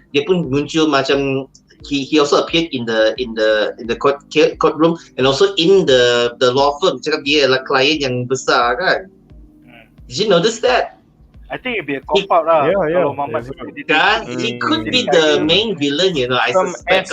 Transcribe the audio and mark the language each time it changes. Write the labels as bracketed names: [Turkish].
[Malay] Dia pun muncul macam [English] he also appeared in the courtroom and also in the law firm. [Malay] Cakap dia adalah klien yang besar kan. [English] Did you notice that? I think it'd be a cop-out lah. [Malay] Kalau Mamat [English] kan, he could be the main villain, I suspect.